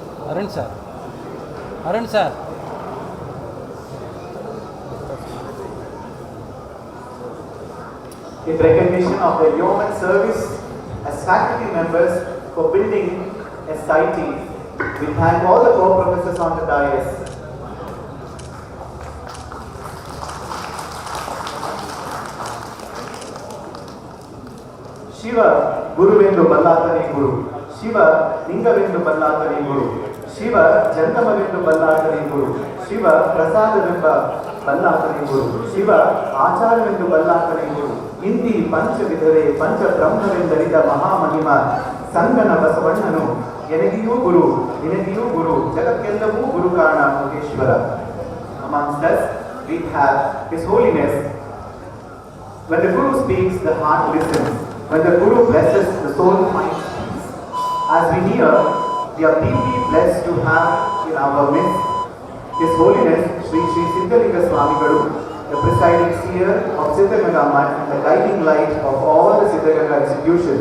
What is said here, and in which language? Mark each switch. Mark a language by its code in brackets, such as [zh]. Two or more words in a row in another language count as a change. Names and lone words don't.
[en] ಅರುಣ್ ಸರ್, ಅರುಣ್ ಸರ್. In recognition of their yeoman service as faculty members for building SIT, we thank all the co-professors on the dais. [kn] ಶಿವ ಗುರುವೆಂದು ಬಲ್ಲಾತನೇ ಗುರು, ಶಿವ ಲಿಂಗವೆಂದು ಬಲ್ಲಾತನೇ ಗುರು, ಶಿವ ಜಂಗಮವೆಂದು ಬಲ್ಲಾತನೇ ಗುರು, ಶಿವ ಪ್ರಸಾದವೆಂಬ ಬಲ್ಲಾತನೇ ಗುರು, ಶಿವ ಆಚಾರವೆಂದು ಬಲ್ಲಾತನೇ ಗುರು. ಇಂದಿ ಪಂಚವಿಧವೇ ಪಂಚ ಬ್ರಹ್ಮವೆಂದರಿದ ಮಹಾಮಹಿಮ ಸಂಗನ ಬಸವಣ್ಣನು ಎನಗಿಯೂ ಗುರು ನಿನಗಿಯೂ ಗುರು ಜಗಕ್ಕೆಲ್ಲವೂ ಗುರು ಕಾರಣ ಯೋಗೇಶ್ವರ. [en] Amongst us we have His Holiness. When the Guru speaks, the heart listens. When the Guru blesses, the soul finds peace. As we near, we are deeply blessed to have in our midst His Holiness Sri Siddagganga Swamigalu, the presiding seer of Siddagganga and the guiding light of all the Siddagganga institutions.